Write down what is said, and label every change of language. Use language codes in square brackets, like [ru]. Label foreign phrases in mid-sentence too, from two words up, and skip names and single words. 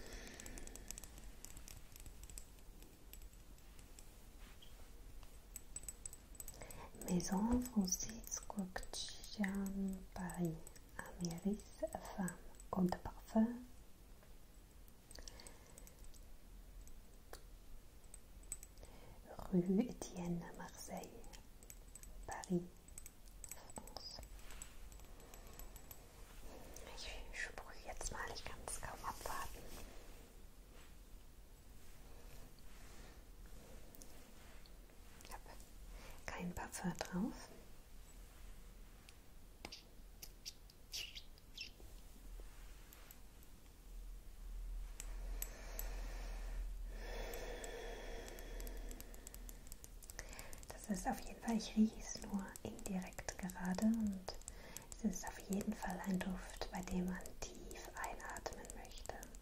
[fr] Maison Francis Courtijan, Paris, Amérique, Femme, Eau de Parfum. Rue Etienne, Marseille, Paris, France. [de] Ich sprühe jetzt mal, ich kann es kaum abwarten. Ich habe kein Parfum drauf. Das ist auf jeden Fall, ich rieche es nur indirekt gerade und es ist auf jeden Fall ein Duft, bei dem man tief einatmen möchte